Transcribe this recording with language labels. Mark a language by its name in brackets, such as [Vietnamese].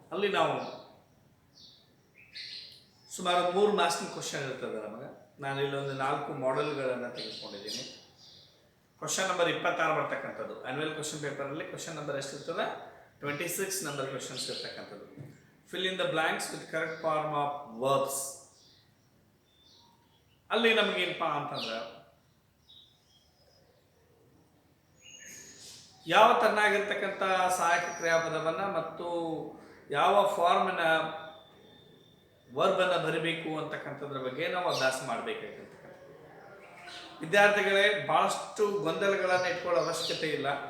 [Kannada] ಅಲ್ಲಿ ನಾವು ಸುಮಾರು 3 ಮಾರ್ಕ್ಸ್ನ ಕ್ವಶನ್ ಇರ್ತದೆ ನಮಗೆ. ನಾನು ಇಲ್ಲೊಂದು 4 ಮಾಡೆಲ್ಗಳನ್ನು ತೆಗೆದುಕೊಂಡಿದ್ದೀನಿ. ಕ್ವಶನ್ ನಂಬರ್ 26 ಬರ್ತಕ್ಕಂಥದ್ದು ಆನ್ಯುವಲ್ ಕ್ವಶನ್ ಪೇಪರಲ್ಲಿ ಕ್ವಶನ್ ನಂಬರ್ ಎಷ್ಟಿರ್ತದೆ, 26 ನಂಬರ್ ಕ್ವಶನ್ಸ್ ಇರ್ತಕ್ಕಂಥದ್ದು. [English] Fill in the blanks with correct form of verbs. [Kannada] ಅಲ್ಲಿ ನಮಗೇನಪ್ಪ ಅಂತಂದ್ರೆ, ಯಾವ ತರನಾಗಿರ್ತಕ್ಕಂಥ ಸಹಾಯಕ ಕ್ರಿಯಾಪದವನ್ನು ಮತ್ತು ಯಾವ ಫಾರ್ಮಿನ ವರ್ಬನ್ನು ಬರೀಬೇಕು ಅಂತಕ್ಕಂಥದ್ರ ಬಗ್ಗೆ ನಾವು ಅಭ್ಯಾಸ ಮಾಡಬೇಕಾಗಿರ್ತಕ್ಕಂಥ ವಿದ್ಯಾರ್ಥಿಗಳೇ, ಭಾಳಷ್ಟು ಗೊಂದಲಗಳನ್ನು ಇಟ್ಕೊಳ್ಳೋ ಅವಶ್ಯಕತೆ ಇಲ್ಲ.